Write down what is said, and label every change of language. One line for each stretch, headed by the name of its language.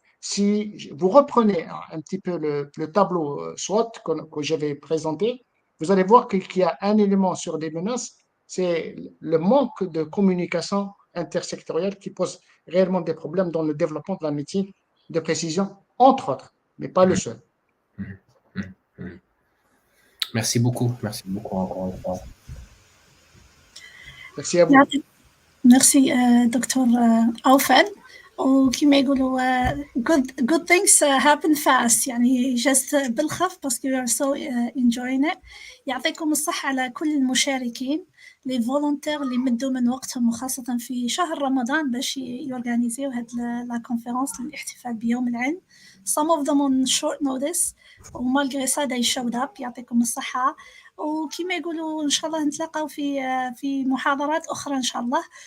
French: Si vous reprenez un petit peu le tableau SWOT que j'avais présenté, vous allez voir qu'il y a un élément sur des menaces, c'est le manque de communication intersectorielle qui pose réellement des problèmes dans le développement de la médecine de précision, entre autres, mais pas le seul. Merci beaucoup. Merci beaucoup encore une fois. Merci à vous. Merci دكتور أوفن.
Arabic: وكما يقولوا
English: good things happen fast
Arabic: يعني
English: just
Arabic: بالخف
English: because we are so enjoying it.
Arabic: يعطيكم الصحة على كل المشاركين
French: les volontaires
Arabic: اللي مدوا من وقتهم وخاصة في شهر رمضان باش يورغانيزيو هاد
French: la conférence
Arabic: للاحتفال بيوم العلم.
English: Some of them on short notice
Arabic: ومالغري
French: ça
English: they showed up.
Arabic: يعطيكم الصحة وكما يقولوا إن شاء الله نتلاقاو في محاضرات أخرى إن شاء الله.